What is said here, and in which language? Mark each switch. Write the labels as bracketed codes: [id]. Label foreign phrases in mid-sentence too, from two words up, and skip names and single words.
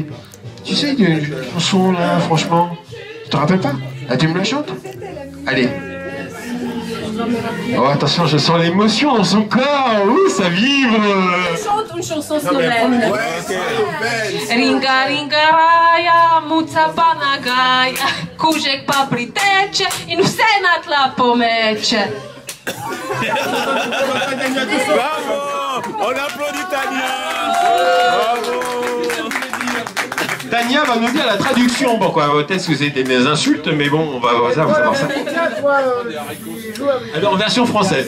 [fr] Tu sais, une chanson, là, franchement, tu te rappelles pas? Ah, tu me la chantes? Allez. Oh, attention, je sens l'émotion dans son corps. Ouh, ça vibre. Chante une chanson slovène. [sl] Ringa, ringa, raja, muca panagaja, kužek pa priteče in vse na tla pomeče. [fr] Bravo! On applaudit Tania! Bravo! Tania va nous dire la traduction. Bon, quoi, peut-être que c'était des insultes, mais bon, on va savoir ça. Alors, en version française.